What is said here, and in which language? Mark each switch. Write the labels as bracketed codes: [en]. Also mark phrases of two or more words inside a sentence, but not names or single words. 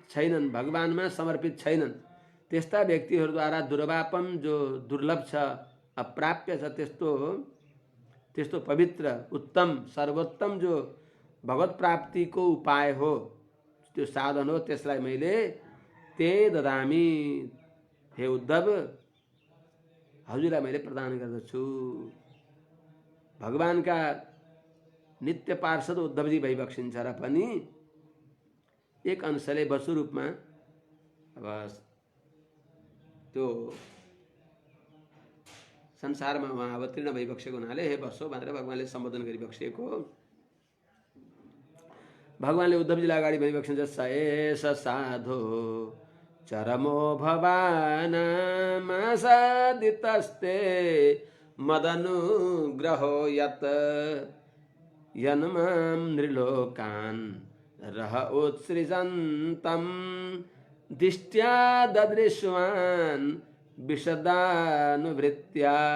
[ne] छैनन्, भगवानमा समर्पित छैनन्, त्यस्ता व्यक्तिहरूद्वारा दुर्वापम जो दुर्लभ छ, अप्राप्य छ, त्यस्तो पवित्र उत्तम सर्वोत्तम जो भगवत प्राप्तिको उपाय हो, त्यो साधन हो, त्यसलाई मैले [sa] ते ददामी, [ne] हे उद्धव हजुरलाई मैले प्रदान गर्दछु। भगवानका नित्य पार्षद उद्धवजी भइबक्सिन्छ र पनि एक अंशले वसु रूपमा अब त्यो संसारमा उहाँ अवतीर्ण भइबक्सेको हुनाले हे वसु भनेर भगवानले सम्बोधन गरिबक्सेको। भगवानले उद्धवजीलाई अगाडि भनिबक्सिन्छ, [sa] स एष साधो चरमो भवानामासादितस्ते मदनुग्रहो यत यन्मां नृलोकान् रह उत्सृजन्तं दिष्ट्या ददृश्वान् विशदानुवृत्त्या।